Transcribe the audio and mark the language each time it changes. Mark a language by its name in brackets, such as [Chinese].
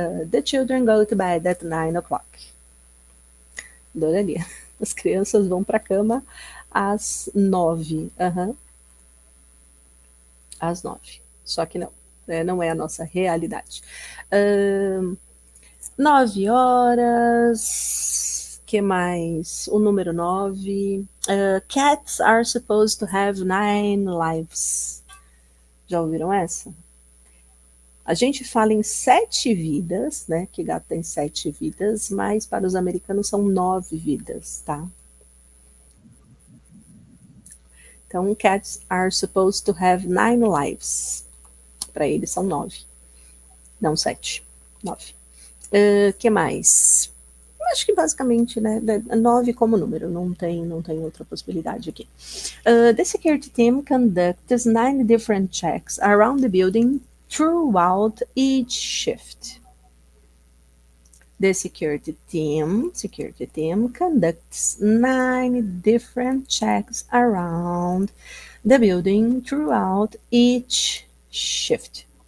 [English] The children go to bed at 9 o'clock. [Portuguese] Adoraria. As crianças vão para a cama às 9. Às 9. Só que não. Não é a nossa realidade. 9 horas. Que mais? O número 9. [English] Cats are supposed to have 9 lives. [Portuguese] Já ouviram essa? A gente fala em 7 vidas, né? Que gato tem 7 vidas, mas para os americanos são 9 vidas, tá? [English] Então, cats are supposed to have 9 lives. [Portuguese] Para eles são 9. Não 7. 9. Que mais? Acho que basicamente, né? 9 como número, não tem outra possibilidade aqui. [English] The security team conducts 9 different checks around the building throughout each shift. The security team conducts 9 different checks around the building throughout each shift.